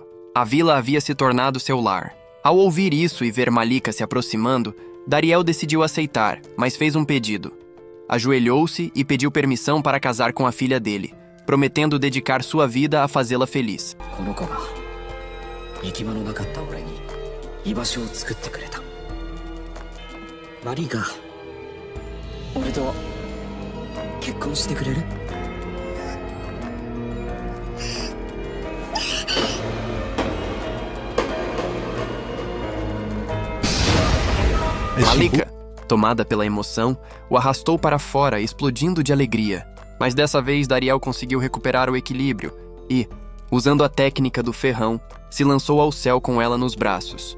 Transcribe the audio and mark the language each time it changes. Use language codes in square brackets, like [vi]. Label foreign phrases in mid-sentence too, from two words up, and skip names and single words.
[pt] A vila havia se tornado seu lar. Ao ouvir isso e ver Malika se aproximando, Dariel decidiu aceitar, mas fez um pedido. Ajoelhou-se e pediu permissão para casar com a filha dele, prometendo dedicar sua vida a fazê-la feliz. Malika, [ja] 俺と結婚してくれる? [pt] Malika, tomada pela emoção, o arrastou para fora, explodindo de alegria. Mas dessa vez Dariel conseguiu recuperar o equilíbrio e, usando a técnica do ferrão, se lançou ao céu com ela nos braços.